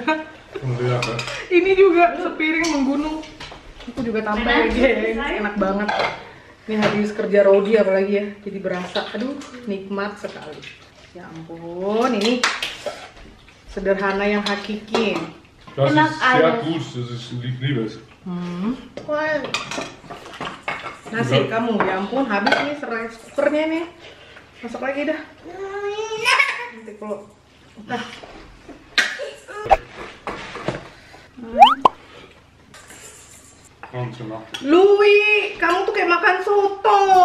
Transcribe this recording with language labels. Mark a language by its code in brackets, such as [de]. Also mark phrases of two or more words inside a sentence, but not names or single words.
[id] Lihat ya. Ini juga sepiring menggunung. Aku juga tambah ya, gengs. Enak banget. Ini habis kerja Rodi apalagi ya, jadi berasa. Aduh, nikmat sekali. Ya ampun, ini sederhana yang hakiki. [de] Das [id] Enak [de] ist sehr alles. gut, das ist liebes. Voll. [id] Nasi kamu, ya ampun, habis nih [en] rice cookernya [id] nih. Masuk lagi dah. Nanti kalau nah. Louis, kamu tuh kayak makan soto.